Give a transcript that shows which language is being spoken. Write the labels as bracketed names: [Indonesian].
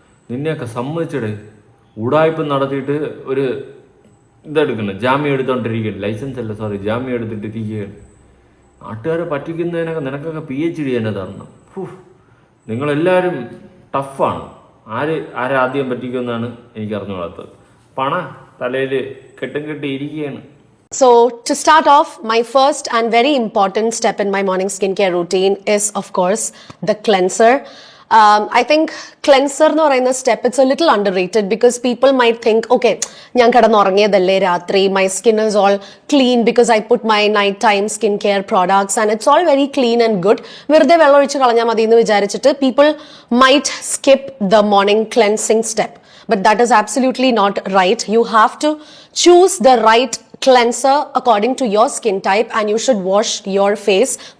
[Malayalam] നിന്നെയൊക്കെ സമ്മതിച്ചിടേ. ഉടായ്പ നടത്തിയിട്ട് ഒരു ഇതെടുക്കണം, ജാമ്യം എടുത്തോണ്ടിരിക്കുകയാണ്. ലൈസൻസ് അല്ല, സോറി, ജാമ്യം എടുത്തിട്ട് ഇരിക്കുകയാണ്. നാട്ടുകാരെ പറ്റിക്കുന്നതിനൊക്കെ നിനക്കൊക്കെ PhD തന്നെ തരണം. നിങ്ങളെല്ലാവരും ടഫാണ്. ആരാദ്യം പറ്റിക്കുമെന്നാണ് എനിക്ക് അറിഞ്ഞുകൂടാത്തത്. പണ തലയിൽ കെട്ടും കെട്ടിയിരിക്കുകയാണ്. [English] So to start off, my first and very important step in my morning skincare routine is of course the cleanser. I think cleanser [Malayalam] എന്ന് പറയുന്ന [English] step, it's a little underrated because people might think, okay, [Malayalam] ഞാൻ കിടന്നുറങ്ങിയതല്ലേ രാത്രി, [English] my skin is all clean because I put my nighttime skincare products and it's all very clean and good. [Malayalam] വെറുതെ വെള്ളം ഒഴിച്ച് കളഞ്ഞാൽ മതി എന്ന് വിചാരിച്ചിട്ട് [English] people might skip the morning cleansing step. but that is absolutely not right. You have to choose the right cleanser according to your skin type, and you should wash your face.